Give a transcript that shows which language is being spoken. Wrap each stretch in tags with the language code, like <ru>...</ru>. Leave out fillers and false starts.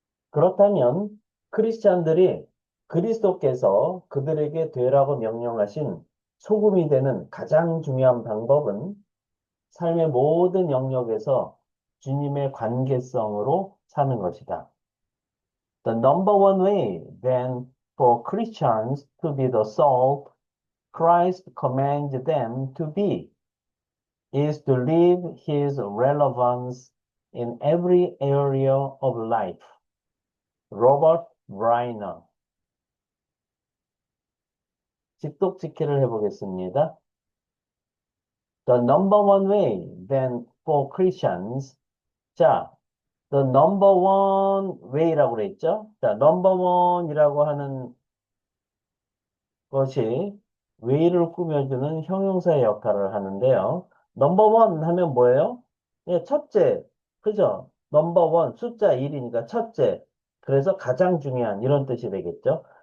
<ko>그렇다면 크리스찬들이 그리스도께서 그들에게 되라고 명령하신 소금이 되는 가장 중요한 방법은 삶의 모든 영역에서 주님의 관계성으로 사는 것이다.</ko> <en>The number one way then for Christians to be the salt Christ commands them to be is to live his relevance in every area of life.</en> <ko>로버트 브라이너 직독직해를 해보겠습니다.</ko> <en>The number one way then for Christians.</en> <ko>자, the number one way 라고 그랬죠? 자, number one이라고 하는 것이 way를 꾸며주는 형용사의 역할을 하는데요. number one 하면 뭐예요? 예, 첫째. 그죠? number one, 숫자 1이니까 첫째. 그래서 가장 중요한 이런 뜻이 되겠죠.</ko>